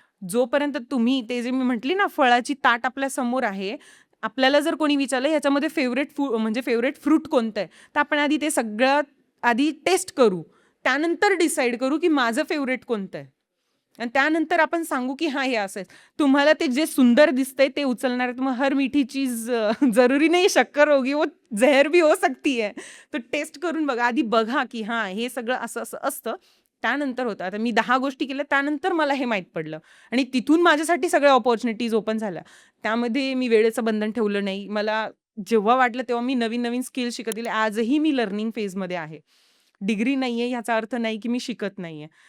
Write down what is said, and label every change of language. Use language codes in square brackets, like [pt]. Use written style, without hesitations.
[mr] जोपर्यंत तुम्ही ते जे मी म्हटली ना, फळाची ताट आपल्या समोर आहे. आपल्याला जर कोणी विचारलं, ह्याच्यामध्ये म्हणजे फेव्हरेट फ्रूट कोणतं आहे? तर आपण आधी ते सगळ्यात आधी टेस्ट करू. त्यानंतर डिसाईड करू, की माझं फेव्हरेट कोणतं आहे? आणि त्यानंतर आपण सांगू, की हां, हे असं आहे. तुम्हाला ते जे सुंदर दिसतंय ते उचलणार आहे. [hi] मग हर मीठी चीज जरुरी नाही शक्कर होगी, वो ज़हर भी हो सकती है. [mr] तर टेस्ट करून बघा. आधी बघा, की हां, हे सगळं असं-असं असतं. त्यानंतर होतं. आता मी 10 गोष्टी केल्या, त्यानंतर मला हे माहीत पडलं आणि तिथून माझ्यासाठी सगळ्या अपॉर्च्युनिटीज ओपन झाल्या. त्यामध्ये मी वेळेचं बंधन ठेवलं नाही. मला जेव्हा वाटलं तेव्हा मी नवीन-नवीन स्किल्स शिकत गेले. आजही मी लर्निंग फेजमध्ये आहे. डिग्री नाहीये याचा अर्थ नाही, की मी शिकत नाहीये.